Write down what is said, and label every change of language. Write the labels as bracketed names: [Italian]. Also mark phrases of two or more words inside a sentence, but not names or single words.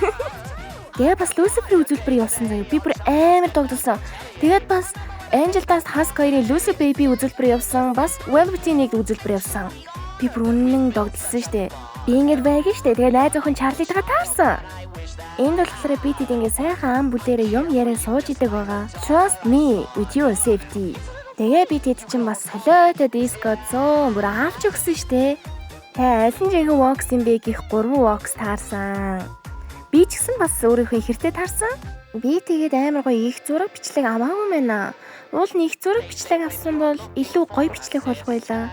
[Mongolian] Тэгээ бас Lucifer-ийн үзүүлбэр явсан заяа. Би бүр амар догдсон. Тэгээд бас Angel Dust Husk 2-ын Lucy Baby үзүүлбэр явсан. Бас Velvet-ийн нэг үзүүлбэр явсан. Би бүр үнэн догдсон штэ. Би ингэж байг штэ. Тэгээ найз охин Charlie-тагаа таарсан. Энд болохоор би тэд ингэ сайхан ам бүлээрээ юм яриа сууж идэг байгаа. [English] Trust me with your safety. [Mongolian] Тэгээ би тэд чинь бас солиотой диско 100 бүр авч өгсөн штэ. Тэ аль нь жинхэнэ Vox юм бэ гэх 3 Vox таарсан. Би ч гэсэн бас өөрийнхөө ихэртэй таарсан. Би тэгээд амар гоё их зураг бичлэг аваагүй мэнэ. Уул нэг зураг бичлэг авсан бол илүү гоё бичлэг болох байлаа.